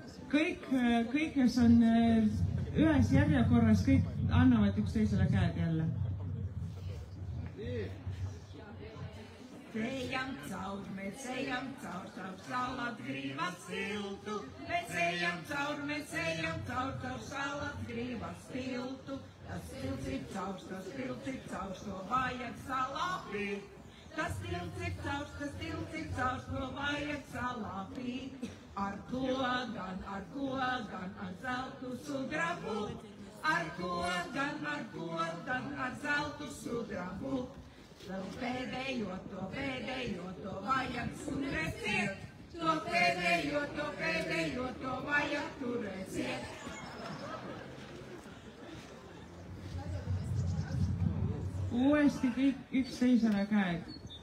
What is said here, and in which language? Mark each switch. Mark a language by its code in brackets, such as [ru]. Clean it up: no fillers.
[et] Kõik, kes on ühes järjekorras, kõik annavad üksteisele käed jälle. [lv] Mēs ejam caur salat grības tiltu. Mēs ejam caur salat grības tiltu. Tas tilts ir caurs, to vajag salapīt. Tas tilts ir caurs, to vajag salapīt. Ar ko gan, ar zeltu sudrabu. Ar ko gan, ar zeltu sudrabu. To pēdējo, to vajag turēt ciet. To pēdējo, to vajag turēt ciet. [et] Uuesti kõik üksteisele käed.